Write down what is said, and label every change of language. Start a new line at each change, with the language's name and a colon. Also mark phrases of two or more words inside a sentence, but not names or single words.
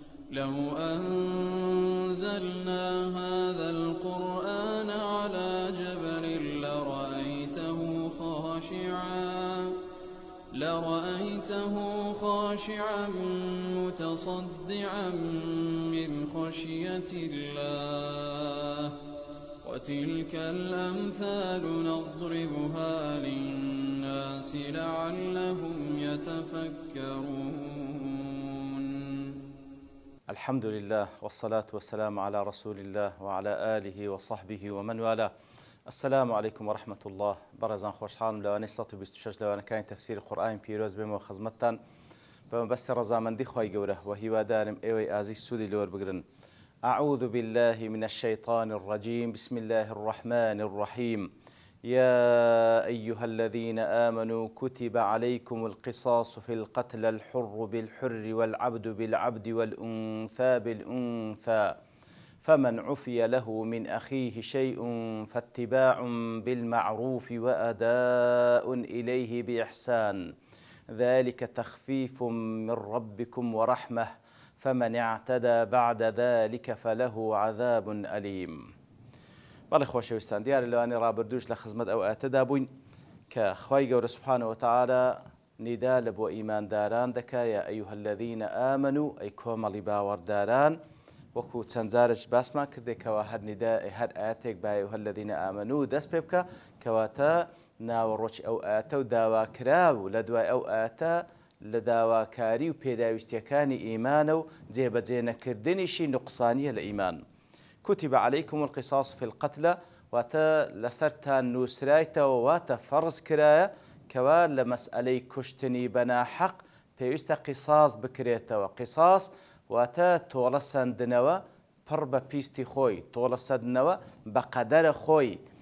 Arabic: لو أنزلنا هذا القرآن على جبل لرأيته خاشعا متصدعا من خشية الله وتلك الأمثال نضربها للناس لعلهم يتفكرون. الحمد لله والصلاة والسلام على رسول الله وعلى آله وصحبه ومن والاه. السلام عليكم ورحمة الله.
Central Kurdish: برزان خوشحالم لەوانەی 126 لەوانەکانی تەفسیری قورئانی پیرۆز بێمەوە خزمەتتان بەمەبەستی ڕەزامەندی خۆی گەورە و هیوادارم ئێوەی ئازیز سوودی لێوە بگرن.
Arabic: أعوذ بالله من الشيطان الرجيم. بسم الله الرحمن الرحيم. يا أيها الذين آمنوا كتب عليكم القصاص في القتل الحر بالحر والعبد بالعبد والأنثى بالأنثى فمن عفي له من أخيه شيء فاتباع بالمعروف وأداء إليه بإحسان ذلك تخفيف من ربكم ورحمة فمن اعتدى بعد ذلك فله عذاب أليم.
Central Kurdish: بەڵێ خۆشەویستان، دیارە لەوانەی ڕابردووش لە خزمەت ئەو ئاەتەدا بووین کە خوای گەورە
Arabic: سوبحانەوە وتعالە
Central Kurdish: نیدا لە بۆ ئیمانداران دەکا
Arabic: یا ئەیوهە الەذینە ئامەنوو،
Central Kurdish: ئەی کۆمەڵی باوەڕداران، وەکو چەند جارێک باسمان کردێکەوە هەر ئاەتێک با
Arabic: ئەیوهە الەذینە ئامەنوو
Central Kurdish: دەست پێ بکە کەواتە ناوەڕۆکی ئەو ئاەتە و داواکراو لە دوای ئەو ئاەتە لە داواکاری و پێداویستیەکانی ئیمانە و جێبەجێ نەکردنیشی نوقسانیە لە ئیمان.
Arabic: كتب عليكم القصاص في القتلى
Central Kurdish: واتە لەسەرتان نووسرایتەوە واتە فەرز کرایە کەوا لە مەسئلەی کوشتنی بەناحەق پێویستە قیساس بکرێتەوە. قیساس واتە تۆڵە سەندنەوە پڕ بە پیستی خۆی، تۆڵە سەندنەوە بە قەدەرە خۆی.